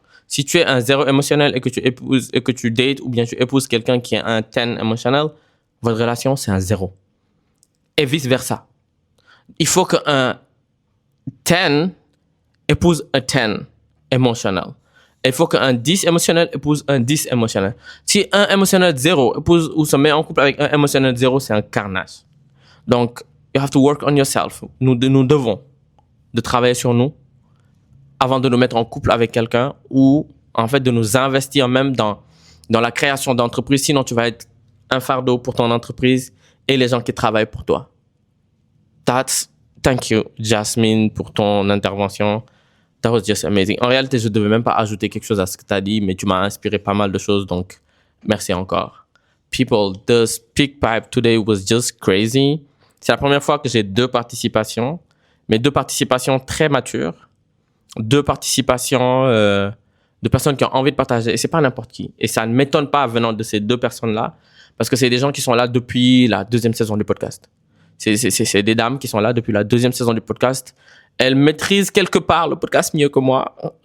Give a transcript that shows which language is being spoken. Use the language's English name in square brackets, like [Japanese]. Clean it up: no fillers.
[French] Si tu es un zéro émotionnel et que tu dates ou bien tu épouses quelqu'un qui est un 10 émotionnel, votre relation, c'est un zéro. Et vice-versa. Il faut qu'un 10 épouse un 10 émotionnel. Il faut qu'un 10 émotionnel épouse un 10 émotionnel. Si un émotionnel 0 épouse ou se met en couple avec un émotionnel 0, c'est un carnage. [English] Donc, you have to work on yourself. [French] Nous devons de travailler sur nous avant de nous mettre en couple avec quelqu'un ou en fait de nous investir même dans la création d'entreprise. Sinon, tu vas être un fardeau pour ton entreprise et les gens qui travaillent pour toi. [English] Thank you, Jasmine, [French] pour ton intervention. [English] That was just amazing. [French] En réalité, je ne devais même pas ajouter quelque chose à ce que tu as dit, mais tu m'as inspiré pas mal de choses, donc merci encore. [English] People, the speak pipe today was just crazy. [French] C'est la première fois que j'ai 2 participations, mais 2 participations très matures, 2 participations de personnes qui ont envie de partager. Et c'est pas n'importe qui. Et ça ne m'étonne pas venant de ces 2 personnes-là, parce que c'est des gens qui sont là depuis la 2e saison du podcast. C'est des dames qui sont là depuis la 2e saison du podcast. Elles maîtrisent quelque part le podcast mieux que moi.